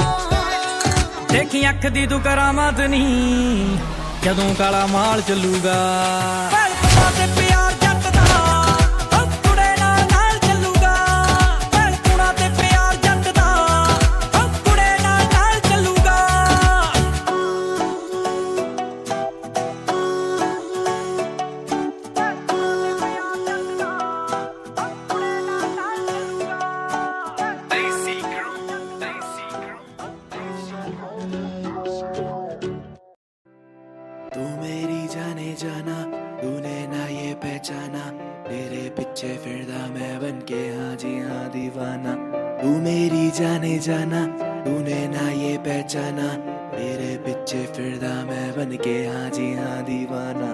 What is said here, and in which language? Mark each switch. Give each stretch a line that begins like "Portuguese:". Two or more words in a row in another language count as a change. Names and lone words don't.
Punjabi: ਦੇਖੀ ਅੱਖ ਦੀ ਤੂੰ ਕਰਾਮਾਤ ਨਹੀਂ ਜਦੋਂ ਕਾਲਾ ਮਾਲ ਚੱਲੂਗਾ ਭੈਣਾਂ ਤੇ ਪਿਆਰ ਜੱਟ ਦਾ ਕੁੜੇ ਨਾਲ ਚੱਲੂਗਾ ਭੈਣਾਂ ਤੇ ਪਿਆਰ ਜੱਟ ਦਾ ਕੁੜੇ ਨਾਲ ਚੱਲੂਗਾ Desi crew, Desi crew, Desi crew.
Hindi: तू मेरी जाने जाना तूने ना ये पहचाना तेरे पीछे फिरदा मैं बन के हाँ जी हाँ दीवाना तू मेरी जाने जाना तूने ना ये पहचाना, मेरे पीछे फिरदा मैं बन के हाँ जी हाँ दीवाना।